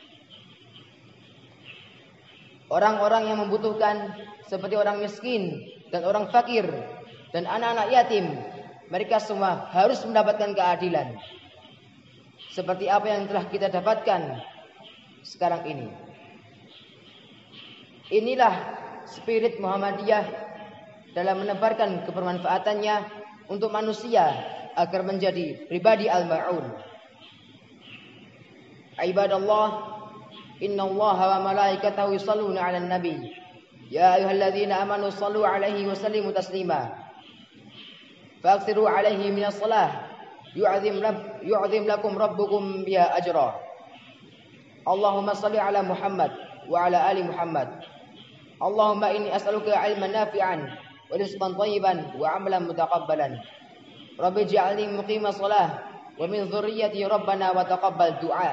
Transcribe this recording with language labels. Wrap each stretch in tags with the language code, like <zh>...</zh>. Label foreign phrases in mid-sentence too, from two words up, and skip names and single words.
<id>Orang-orang yang membutuhkan seperti orang miskin dan orang fakir dan anak-anak yatim, mereka semua harus mendapatkan keadilan. Seperti apa yang telah kita dapatkan sekarang ini. Inilah spirit Muhammadiyah dalam menebarkan kebermanfaatannya untuk manusia agar menjadi pribadi al-ma'un.</id> <ar>عباد الله إن الله وملائكته يصلون على النبي. يا أيها الذين آمنوا صلوا عليه وسلموا تسليما. فأكثروا عليه من الصلاة يعظم لكم ربكم بها أجرا. اللهم صل على محمد وعلى آل محمد اللهم إني أسألك علما نافعا ورزقا طيبا وعملا متقبلا. رب اجعلني مقيم الصلاة ومن ذريتي ربنا وتقبل دعاء.</ar>